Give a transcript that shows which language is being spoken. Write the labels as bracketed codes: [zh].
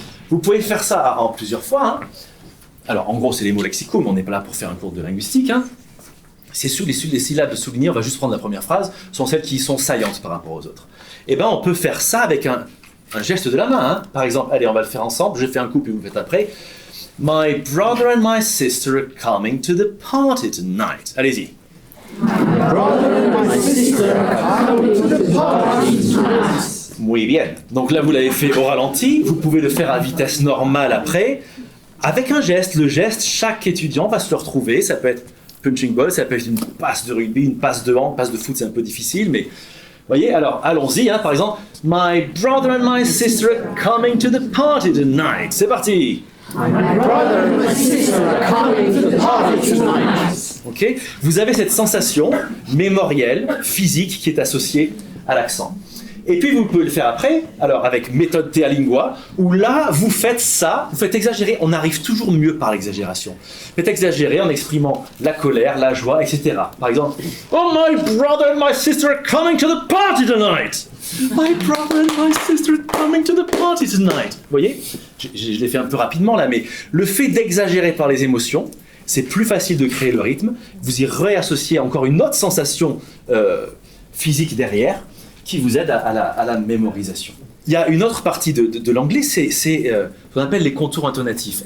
[fr] Vous pouvez faire ça en plusieurs fois, hein. Alors, en gros, c'est les mots lexicaux, mais on n'est pas là pour faire un cours de linguistique. Hein. C'est sûr, les syllabes de souligner, on va juste prendre la première phrase, sont celles qui sont saillantes par rapport aux autres. Eh bien, on peut faire ça avec un geste de la main. Hein. Par exemple, allez, on va le faire ensemble, je fais un coup, puis vous le faites après. [en] My brother and my sister are coming to the party tonight. [fr] Allez-y. [en] My brother and my sister are coming to the party tonight. [es] Muy bien. [fr] Donc là, vous l'avez fait au ralenti, vous pouvez le faire à vitesse normale après. Avec un geste, le geste, chaque étudiant va se le retrouver. Ça peut être punching ball, ça peut être une passe de rugby, une passe de hand, une passe de foot, c'est un peu difficile, mais voyez, alors allons-y, hein, par exemple, [en] My brother and my sister are coming to the party tonight. [fr] C'est parti. [en] My brother and my sister are coming to the party tonight. [fr] Ok, vous avez cette sensation mémorielle, physique, qui est associée à l'accent. Et puis vous pouvez le faire après, alors avec méthode Thea Lingua, où là vous faites ça, vous faites exagérer, on arrive toujours mieux par l'exagération. Vous faites exagérer en exprimant la colère, la joie, etc. Par exemple, [en] oh my brother and my sister are coming to the party tonight. My brother and my sister are coming to the party tonight. [fr] Vous voyez, je l'ai fait un peu rapidement là, mais le fait d'exagérer par les émotions, c'est plus facile de créer le rythme. Vous y réassociez encore une autre sensation physique derrière, qui vous aide à la mémorisation. Il y a une autre partie de l'anglais, c'est ce qu'on appelle les contours intonatifs.